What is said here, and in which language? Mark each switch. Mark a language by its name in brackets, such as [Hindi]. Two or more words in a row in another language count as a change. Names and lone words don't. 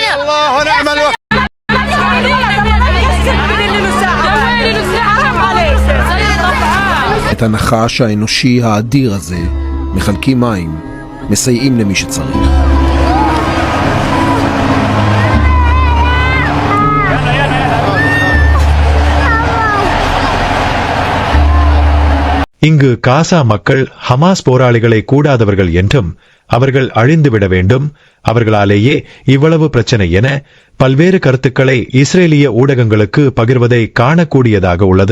[Arabic] الله ونعم الوكيل. [Hebrew] את הנחש האנושי האדיר הזה, מחלקים מים, מסייעים למי שצריך. [Tamil] இங்கு காசா மக்கள் ஹமாஸ் போராளிகளை கூடாதவர்கள் என்றும் அவர்கள் அழிந்துவிட வேண்டும், அவர்களாலேயே இவ்வளவு பிரச்சனை என பல்வேறு கருத்துக்களை இஸ்ரேலிய ஊடகங்களுக்கு பகிர்வதை காணக்கூடியதாக உள்ளது.